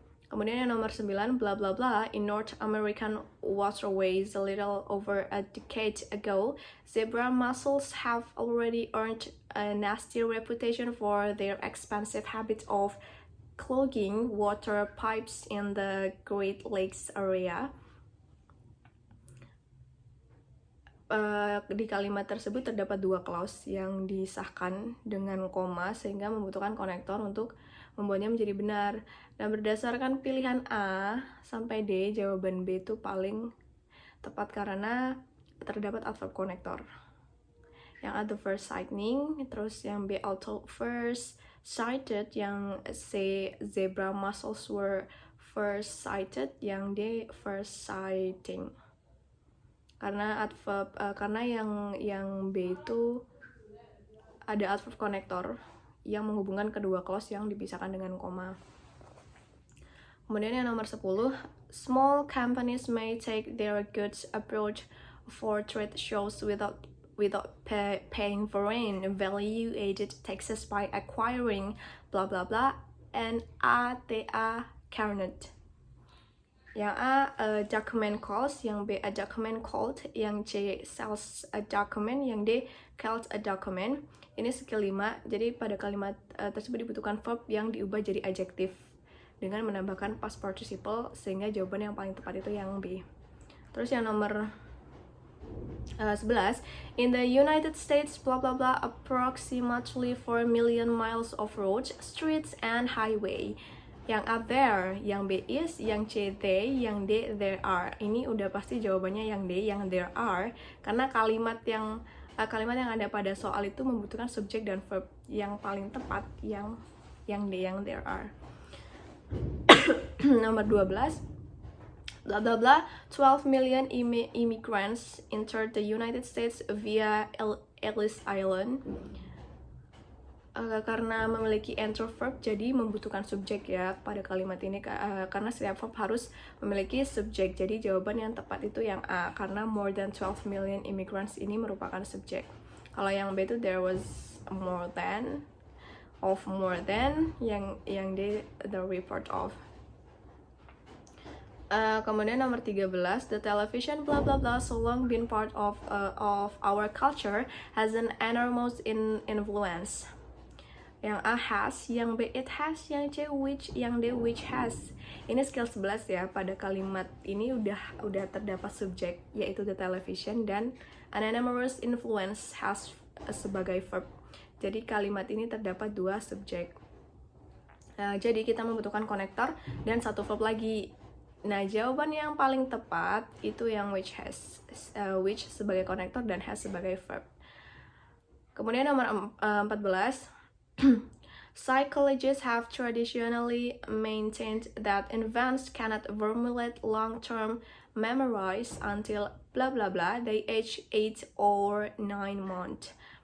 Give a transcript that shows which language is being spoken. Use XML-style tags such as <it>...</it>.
<id>Kemudian yang nomor 9,</id> <en>blah blah blah, in North American waterways a little over a decade ago, zebra mussels have already earned a nasty reputation for their expansive habit of clogging water pipes in the Great Lakes area.</en> <id>Di kalimat tersebut terdapat 2 clause yang disahkan dengan koma sehingga membutuhkan konektor untuk membuatnya menjadi benar. Dan berdasarkan pilihan A sampai D, jawaban B itu paling tepat karena terdapat adverb konektor. Yang A,</id> <en>the first sighting,</en> <id>terus yang B,</id> <en>although first sighted,</en> <id>yang C,</id> <en>zebra mussels were first sighted,</en> <id>yang D,</id> <en>first sighting.</en> <id>Karena adverb karena yang B itu ada adverb konektor yang menghubungkan kedua clause yang dipisahkan dengan koma. Kemudian yang nomor 10,</id> <en>small companies may take their goods abroad for trade shows without paying foreign value-added taxes by acquiring blah blah blah and ATA Carnet.</en> <id>Yang A,</id> <en>document calls,</en> <id>yang B,</id> <en>a document called,</en> <id>yang C,</id> <en>sells a document,</en> <id>yang D,</id> <en>calls a document.</en> <id>Ini skill 5, jadi pada kalimat tersebut dibutuhkan verb yang diubah jadi adjektif dengan menambahkan past participle, sehingga jawaban yang paling tepat itu yang B. Terus yang nomor 11,</id> <en>in the United States, blah blah blah, approximately 4 million miles of roads, streets, and highway.</en> <id>Yang A, there, yang B, is, yang C, they, yang D, there are. Ini udah pasti jawabannya yang D, yang</id> <en>there are,</en> <id>karena kalimat yang ada pada soal itu membutuhkan subjek dan verb. Yang paling tepat yang D, yang</id> <en>there are. Nomor 12, blah blah blah, 12 million immigrants entered the United States via Ellis Island.</en> <id>Karena memiliki enter verb, jadi membutuhkan subjek ya pada kalimat ini, karena setiap verb harus memiliki subjek. Jadi jawaban yang tepat itu yang A, karena</id> <en>more than 12 million immigrants</en> <id>ini merupakan subjek. Kalau yang B itu</id> <en>there was more than, of more than,</en> <id>yang D,</id> <en>the report of.</en> <id>Kemudian nomor 13,</id> <en>the television blah blah blah so long been part of our culture has an enormous influence.</en> <id>Yang A, has, yang B, it has, yang C, which, yang D, which has. Ini skill 11 ya, pada kalimat ini udah terdapat subjek, yaitu the television, dan an enormous influence has sebagai verb. Jadi kalimat ini terdapat 2 subjek. Jadi kita membutuhkan konektor dan 1 verb lagi. Nah, jawaban yang paling tepat itu yang</id> <en>which has,</en> <id>which sebagai konektor dan has sebagai verb. Kemudian nomor 14,</id> <en>Psychologists have traditionally maintained that infants cannot formulate long-term memories until blah blah blah they age 8 or 9 months.</en>